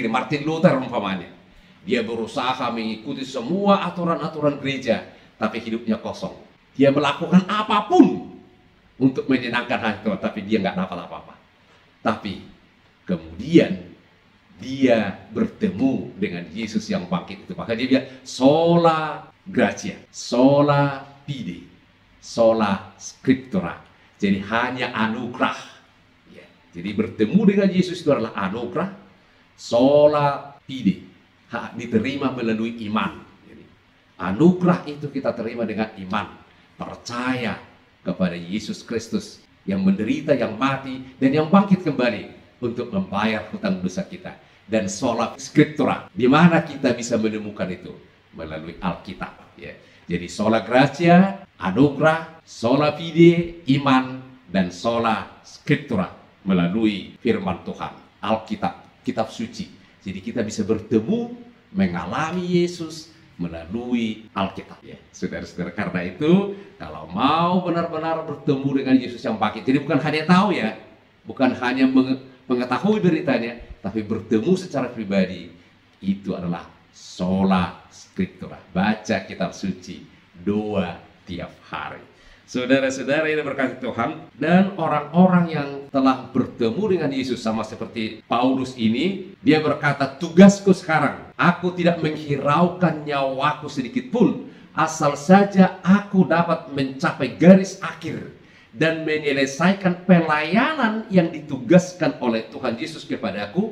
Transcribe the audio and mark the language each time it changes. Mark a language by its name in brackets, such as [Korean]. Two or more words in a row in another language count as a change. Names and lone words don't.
[Indonesian] Martin Luther umpamanya, dia berusaha mengikuti semua aturan-aturan gereja, tapi hidupnya kosong. Dia melakukan apapun untuk menyenangkan hati Tuhan, tapi dia nggak dapat apa-apa. Tapi kemudian dia bertemu dengan Yesus yang bangkit itu. Maka dia bilang, [Latin] sola gratia, sola fide, sola scriptura. [Indonesian] Jadi hanya anugerah. Ya. Jadi bertemu dengan Yesus itu adalah anugerah, [Latin] sola fide, [Indonesian] diterima melalui iman. Jadi, anugerah itu kita terima dengan iman, percaya kepada Yesus Kristus yang menderita, yang mati, dan yang bangkit kembali untuk membayar hutang dosa kita. [Latin] Dan sola scriptura, [Indonesian] di mana kita bisa menemukan itu? Melalui Alkitab. Ya. Jadi [Latin] sola gratia, [Indonesian] anugerah, [Latin] sola fide, [Indonesian] iman, dan [Latin] sola scriptura [Indonesian] melalui firman Tuhan, Alkitab, kitab suci. Jadi kita bisa bertemu, mengalami Yesus melalui Alkitab. Ya. Saudara-saudara, karena itu kalau mau benar-benar bertemu dengan Yesus yang bangkit, jadi bukan hanya tahu ya, bukan hanya mengetahui beritanya, tapi bertemu secara pribadi, itu adalah [Latin] sola scriptura. [Indonesian] Baca kitab suci, doa tiap hari. Saudara-saudara yang berkati Tuhan, dan orang-orang yang telah bertemu dengan Yesus sama seperti Paulus ini, dia berkata, tugasku sekarang, aku tidak menghiraukan nyawaku sedikit pun, asal saja aku dapat mencapai garis akhir dan menyelesaikan pelayanan yang ditugaskan oleh Tuhan Yesus kepadaku.